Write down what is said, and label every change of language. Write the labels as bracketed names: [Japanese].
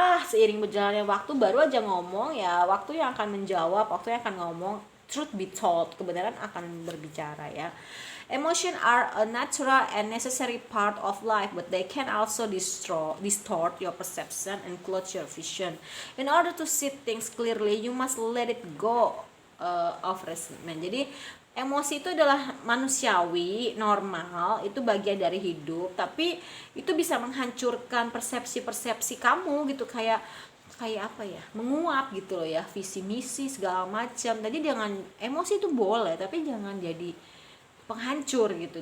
[Indonesian] Seiring berjalannya waktu, baru aja ngomong ya, waktu yang akan menjawab, waktu yang akan ngomong. [English] Truth be told, [Indonesian] kebenaran akan berbicara ya. [English] Emotion are a natural and necessary part of life, but they can also distort your perception and cloud your vision. In order to see things clearly, you must let it go of resentment. [Indonesian] Jadi emosi itu adalah manusiawi, normal, itu bagian dari hidup, tapi itu bisa menghancurkan persepsi kamu gitu, kayak apa ya, menguap gitu loh ya, visi misi segala macam. Jadi jangan, emosi itu boleh tapi jangan jadi penghancur gitu.